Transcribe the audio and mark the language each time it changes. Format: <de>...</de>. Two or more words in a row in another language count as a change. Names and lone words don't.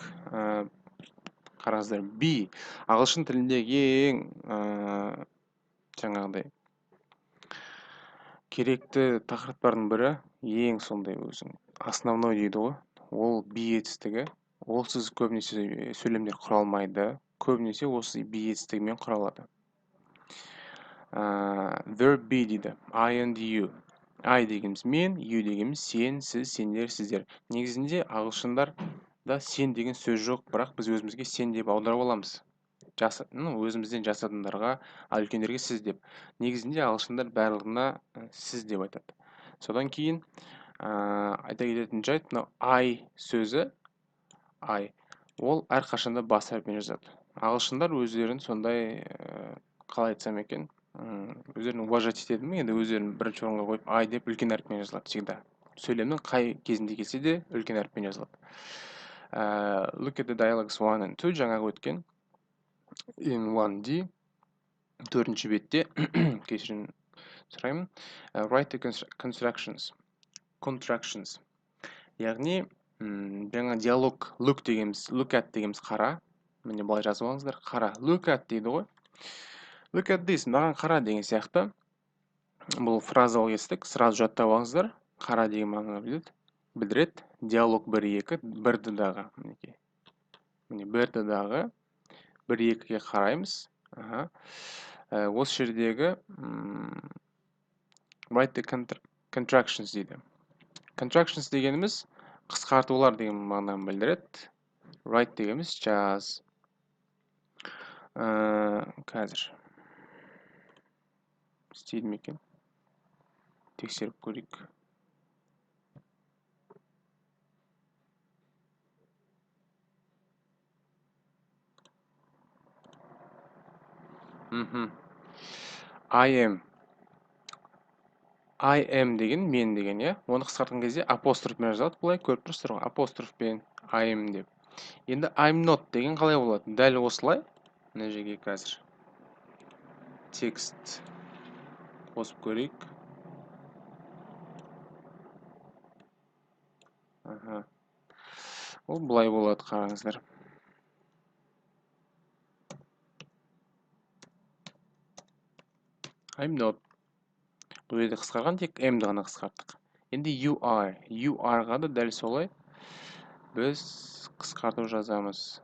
<kk>Қараңыздар, be ағылшын тіліндегі ең жаңағыдай керекті тақырыптардың бірі, ең сондай өзің основной дейді ғой. Ол be етістігі. Олсыз көбінесе сөйлемдер құралмайды. Көбінесе осы be етістігімен құралады.</kk> <en>Verb be дейді. I and you.</en> <kk>I дегеніміз мен, you дегеніміз сен, сіз, сендер, сіздер. Негізінде ағылшындарда сен деген сөз жоқ, бірақ біз өзімізге сен деп аударып аламыз. Өзімізден жас адамдарға, ал үлкендерге сіз деп. Негізінде ағылшындар барлығына сіз деп айтады. Содан кейін айта кететін жайт, мынау I сөзі, I, ол әрқашанда бас әріппен жазады. Ағылшындар өздерін сондай, қалай айтсам екен, өздерін уважать етеді ме, енді өздерін бірінші орынға қойып I деп үлкен әріппен жазылады всегда. Сөйлемнің қай кезінде келсе де үлкен әріппен жазылады.</kk> <en>Look at the dialogues 1 and 2,</en> <kk>жаңағы өткен. In 1D, төртінші бетте, кешірім сұраймын.</kk> <en>Write the contractions.</en> <kk>Яғни, жаңа диалог</kk> <en>look at</en> <kk>дегеніміз қара. Міне былай жазып алыңыздар, қара.</kk> <en>Look at</en> <kk>дейді ғой.</kk> <en>Look at this,</en> <kk>маған қара деген сияқты. Бұл фразалық естік, сразу жаттап алыңыздар. Қара деген мағынаны білдіреді. Диалог 1-2, 1-дағы. Міне 1-дағы 1-2-ге қараймыз. Осы жердегі</kk> <en>write the contractions</en> <kk>дейді. Contractions дегеніміз қысқартулар деген мағынаны білдіреді. Write дегеніміз жаз. Қазір істейді ме екен? Тексеріп көрейік.</kk> <en>I am</en> <kk>деген мен деген, иә. Оны қысқартқан кезде апострофпен жазылады. Бұлай көріп тұрсыздар ғой, апострофпен</kk> <en>I am</en> <kk>деп. Енді</kk> <en>I'm not</en> <kk>деген қалай болады? Дәл осылай. Мына жерге қазір текст қосып көрейік. Ол бұлай болады, қараңыздар. I'm not. Бұл жерде қысқарған, тек M-ді ғана қысқарттық. Енді</kk> <en>you are. You are-</en> <kk>ға да дәл солай біз қысқарту жазамыз.</kk>